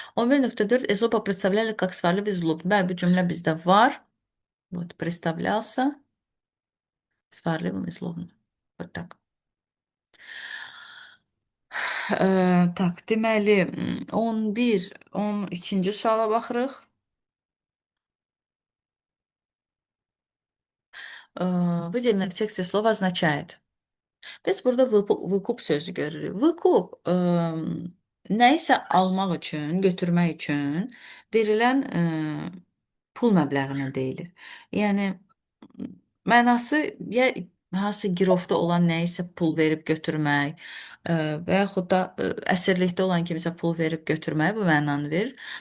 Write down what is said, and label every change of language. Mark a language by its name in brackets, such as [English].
[Russian] 11.4 Эзопа представляли как сварливый злоб. [Azerbaijani] Bəli, bu cümlə bizdə var. [Russian] Вот, представлялся сварливым и злобным. Вот так. Tak, [Azerbaijani] deməli 11, 12-ci suala baxırıq. [Russian] Выделенное в тексте слово означает. [Azerbaijani] Biz burada vüqub sözü görürük. Vüqub nəyisə almaq üçün, götürmək üçün verilən pul məbləğinə deyilir. Yəni mənası ya hansısa girovda olan nəyisə pul verib götürmək və yaxud da əsirlikdə olan kimisə pul verib götürmək bu mənanı verir.